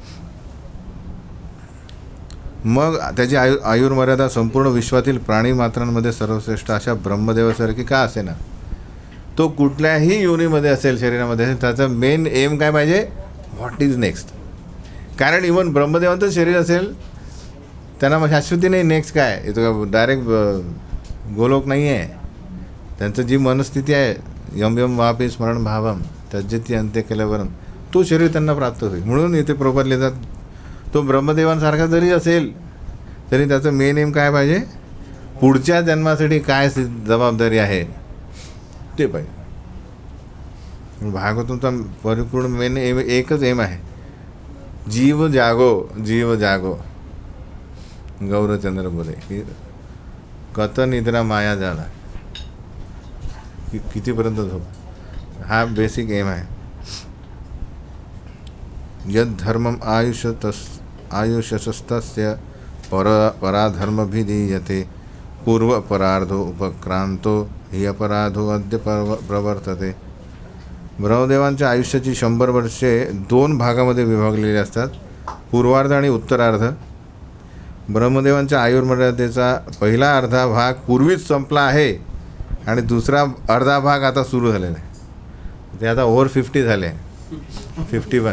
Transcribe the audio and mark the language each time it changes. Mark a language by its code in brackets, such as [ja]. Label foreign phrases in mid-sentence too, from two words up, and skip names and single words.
[mr] मग त्याची आयुर्मर्यादा संपूर्ण विश्वातील प्राणी मात्रांमध्ये सर्वश्रेष्ठ अशा ब्रह्मदेवासारखी का असे ना, तो कुठल्याही योनीमध्ये असेल, शरीरामध्ये असेल, त्याचं [en] main aim [mr] काय पाहिजे, [en] what is next. [mr] कारण इवन ब्रह्मदेवांचं शरीर असेल त्यांना मग शाश्वती नाही, नेक्स्ट काय येतो, डायरेक्ट गोलोक नाही आहे. त्यांचं जी मनस्थिती आहे, [sa] यम यम वापी स्मरण भावम तज्जती अंत्य केल्यावरम, [mr] तो शरीर त्यांना प्राप्त होईल. म्हणून इथे प्रभुपाद लिहितात, तो ब्रह्मदेवांसारखा जरी असेल तरी त्याचं [en] main aim [mr] काय पाहिजे, पुढच्या जन्मासाठी काय जबाबदारी आहे ते पाहिजे. भागवतांचा परिपूर्ण [en] main aim [mr] एकच एम आहे, [bn] জীব জাগো, জীব জাগো. [mr] गौरचंद्र बोले की [bn] কত নিদ্রা [mr] माया झाला, कितीपर्यंत झोप, हा [en] basic aim [mr] आहे. [sa] यद धर्मम आयुष्यस्तस्य पराधर्मभिधीयते पूर्वपरार्धो उपक्रांतो हि अपराधो अद्य प्रवर्तते. [mr] ब्रह्मदेवांच्या आयुष्याची 100 वर्षे 2 भागामध्ये विभागलेली असतात, पूर्वार्ध आणि उत्तरार्ध. ब्रह्मदेवांच्या आयुर्मर्यादेचा पहिला अर्धा भाग पूर्वीच संपला आहे आणि दुसरा अर्धा भाग आता सुरू झालेला आहे. ते आता ओव्हर 50 झाले, 51.